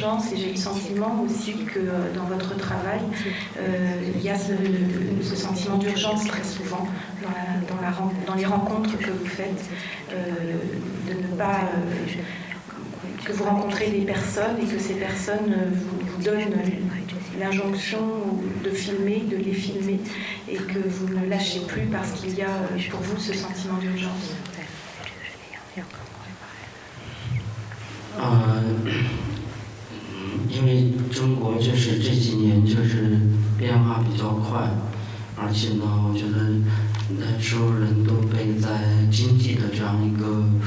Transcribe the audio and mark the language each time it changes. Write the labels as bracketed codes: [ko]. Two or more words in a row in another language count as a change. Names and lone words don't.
[fr] Et j'ai le sentiment aussi que dans votre travail, il y a ce sentiment d'urgence très souvent dans les rencontres que vous faites, de ne pas que vous rencontrez des personnes et que ces personnes vous donnent l'injonction de filmer, de les filmer, et que vous ne lâchez plus parce qu'il y a pour vous ce sentiment d'urgence. [zh] 因为中国就是这几年就是变化比较快，而且呢，我觉得所有人都被在经济的这样一个